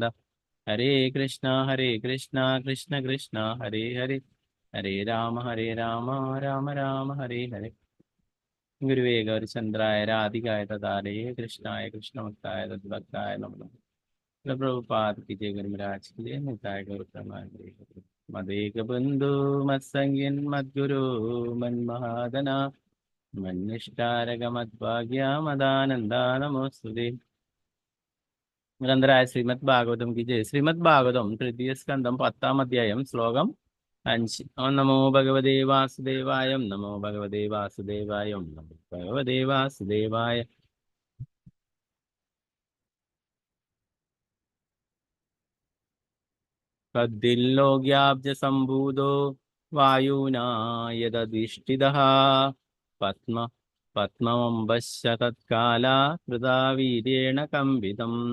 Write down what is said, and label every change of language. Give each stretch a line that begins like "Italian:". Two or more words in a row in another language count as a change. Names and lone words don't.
Sanskrit: ഹരേ കൃഷ്ണ കൃഷ്ണ കൃഷ്ണ ഹരേ ഹരേ ഹരേ രാമ രാമ രാമ ഹരേ ഹരേ. ഗുരുവേ ഗൗരചന്ദ്രായ രാധികായ തദാരേ കൃഷ്ണായ കൃഷ്ണഭക്തായ തദ്ഭക്തായ നമഃ.
Hindi: പ്രഭുപാദ की जय, गुरु महाराज की जय, निताय गौर प्रमाण.
Sanskrit: मदेक बंधु मत्संगिन मद्गुरु मन्महादना मन्निष्ठारक मद्भाग्य मदानंदा नमोस्तुते. നിരന്തരായ ശ്രീമദ് ഭാഗവതം
Hindi: की जय.
Malayalam: ശ്രീമദ് ഭാഗവതം തൃതീയ സ്കന്ധം 10-ാം അധ്യായം ശ്ലോകം 5.
Sanskrit: ഓം നമോ ഭഗവതേ വാസുദേവായ. നമോ ഭഗവതേ വാസുദേവായ. നമോ ഭഗവതേ വാസുദേവായ. തദ്ദില്ലോക്യാബ്ജസംഭൂതോ വായുനാ യദധിഷ്ഠിതഃ പത്മമംബശ്ച തത്കാലാ കൃതാ വീര്യേണ കമ്പിതം.